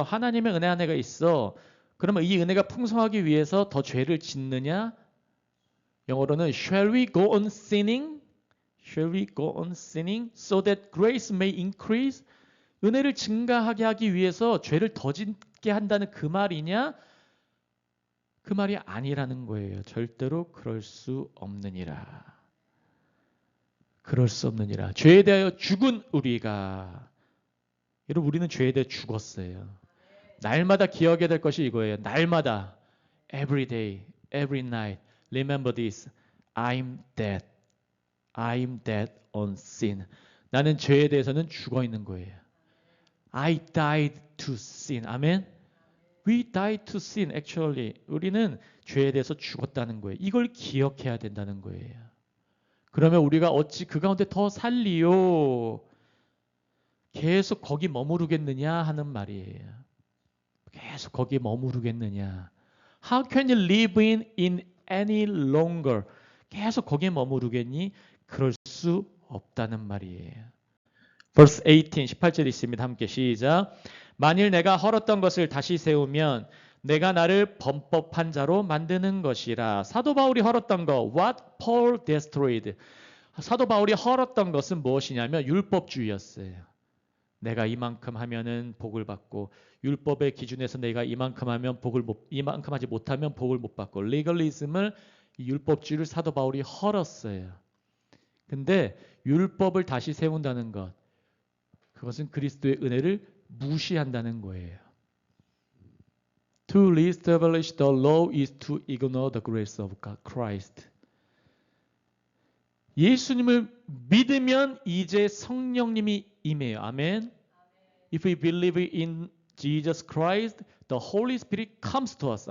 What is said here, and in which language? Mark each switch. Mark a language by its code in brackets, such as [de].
[ko] 하나님의 은혜 안에가 있어. 그러면 이 은혜가 풍성하기 위해서 더 죄를 짓느냐? [en] 영어로는 Shall we go on sinning? Shall we go on sinning so that grace may increase? [ko] 은혜를 증가하게 하기 위해서 죄를 더 짓게 한다는 그 말이냐? 그 말이 아니라는 거예요. 절대로 그럴 수 없느니라. 그럴 수 없느니라. 죄에 대하여 죽은 우리가. 여러분 우리는 죄에 대해 죽었어요. 날마다 기억해야 될 것이 이거예요. 날마다 [en] every day, every night remember this. I'm dead. I'm dead on sin. [ko] 나는 죄에 대해서는 죽어 있는 거예요. [en] I died to sin. [ko] 아멘. [en] We died to sin. [ko] Actually 우리는 죄에 대해서 죽었다는 거예요. 이걸 기억해야 된다는 거예요. 그러면 우리가 어찌 그 가운데 더 살리요? 계속 거기 머무르겠느냐 하는 말이에요. 계속 거기에 머무르겠느냐. [en] How can you live in any longer? [ko] 계속 거기에 머무르겠니? 그럴 수 없다는 말이에요. Verse 18, 18절 있습니다. 함께 시작. 만일 내가 헐었던 것을 다시 세우면 내가 나를 범법한 자로 만드는 것이라. 사도 바울이 헐었던 거, [en] what Paul destroyed. [ko] 사도 바울이 헐었던 것은 무엇이냐면 율법주의였어요. 내가 이만큼 하면은 복을 받고, 율법의 기준에서 내가 이만큼 하면 이만큼 하지 못하면 복을 못 받고, 레걸리즘을 율법주의를 사도 바울이 헐었어요. 근데 율법을 다시 세운다는 것, 그것은 그리스도의 은혜를 무시한다는 거예요. [en] To reestablish the law is to ignore the grace of God, Christ. [ko] 예수님을 믿으면 이제 성령님이 임해요. 아멘. [en] If we believe in Jesus Christ, the Holy Spirit comes to us.